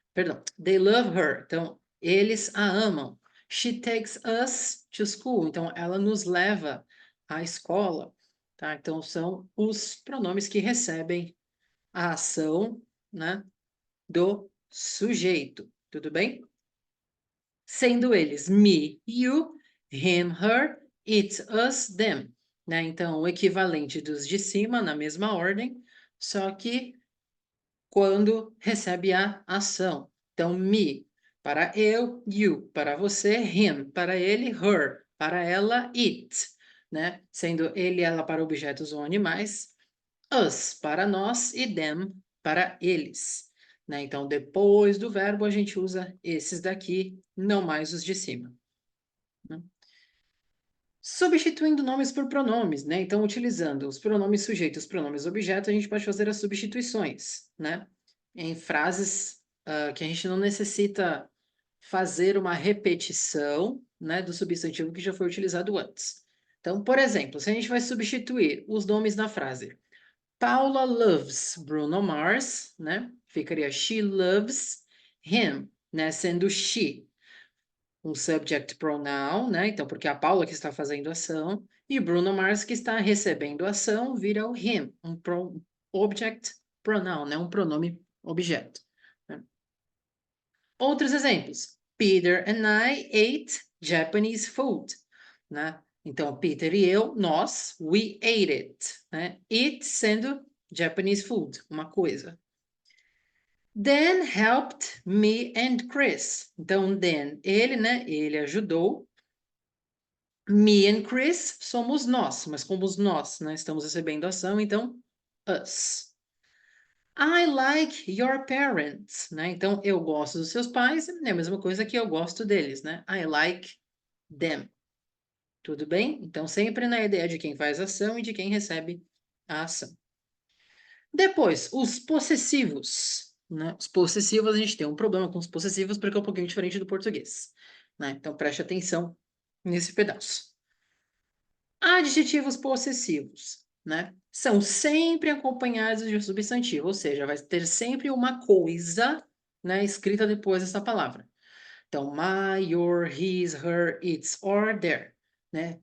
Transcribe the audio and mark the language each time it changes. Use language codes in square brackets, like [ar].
[pt] Perdão, [en] they love her. [pt] Então, eles a amam. [en] She takes us to school. [pt] Então, ela nos leva à escola, tá? Então, são os pronomes que recebem a ação, né, do sujeito, tudo bem? Sendo eles me, you, him, her, it, us, them, né? Então, o equivalente dos de cima, na mesma ordem, só que quando recebe a ação. Então, me, para eu, you, para você, him, para ele, her, para ela, it, né? Sendo ele e ela para objetos ou animais, us para nós e them para eles. Né? Então, depois do verbo, a gente usa esses daqui, não mais os de cima. Né? Substituindo nomes por pronomes, né? Então, utilizando os pronomes sujeito e os pronomes objeto, a gente pode fazer as substituições, né? Em frases que a gente não necessita fazer uma repetição, né, do substantivo que já foi utilizado antes. Então, por exemplo, se a gente vai substituir os nomes na frase [en] Paula loves Bruno Mars, [pt] né? [en] Ficaria she loves him, né? [pt] Sendo she um subject pronoun, né? Então, porque é a Paula que está fazendo a ação e Bruno Mars que está recebendo a ação vira o him, um object pronoun, né? Um pronome objeto. Né? Outros exemplos. [en] Peter and I ate Japanese food, né? [pt] Então, Peter e eu, nós, [en] we ate it, [pt] né? [en] It sendo Japanese food, [pt] uma coisa. [en] Dan helped me and Chris. [pt] Então, Dan, ele, né? Ele ajudou. [en] Me and Chris [pt] somos nós, mas como nós, né? Estamos recebendo ação, então, us. [en] I like your parents, [pt] né? Então, eu gosto dos seus pais, é a mesma coisa que eu gosto deles, né? [en] I like them. [pt] Tudo bem? Então, sempre na ideia de quem faz a ação e de quem recebe a ação. Depois, os possessivos. Né? Os possessivos, a gente tem um problema com os possessivos porque é um pouquinho diferente do português. Né? Então, preste atenção nesse pedaço. Adjetivos possessivos, né? São sempre acompanhados de um substantivo, ou seja, vai ter sempre uma coisa, né, escrita depois dessa palavra. Então, my, your, his, her, its, or, their, né?